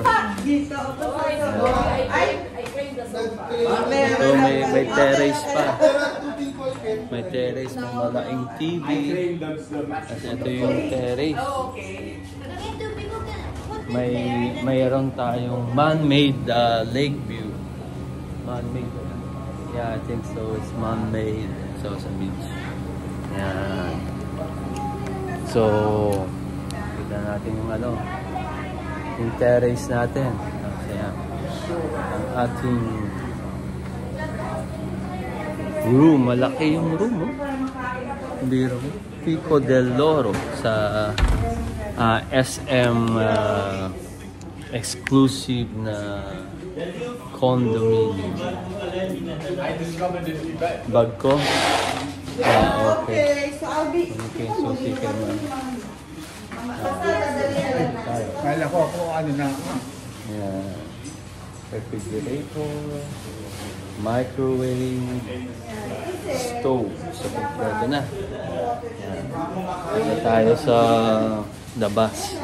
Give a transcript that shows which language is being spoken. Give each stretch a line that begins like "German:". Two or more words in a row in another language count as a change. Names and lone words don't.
Filipino: Dito. Ay, So, may terrace pa. May terrace, may malaking TV. At ito yung terrace. Mayroon tayong
English: man-made lake view. Man-made. Yeah, I think so. It's man-made. So,
Filipino: sa beach. Yan. So, kita natin yung yung terrace natin. Yan. Ang ating room. Malaki yung room. Biro. Pico del Loro sa SM exclusive na condominium. Bag ko?
English: Okay. so I'll be...
Filipino: Okay, so sige man. Kala ko ano na.
English: Yeah. Refrigerator, microwave, stove.
Filipino: So, kompleto na. Yan. Ito tayo sa labas.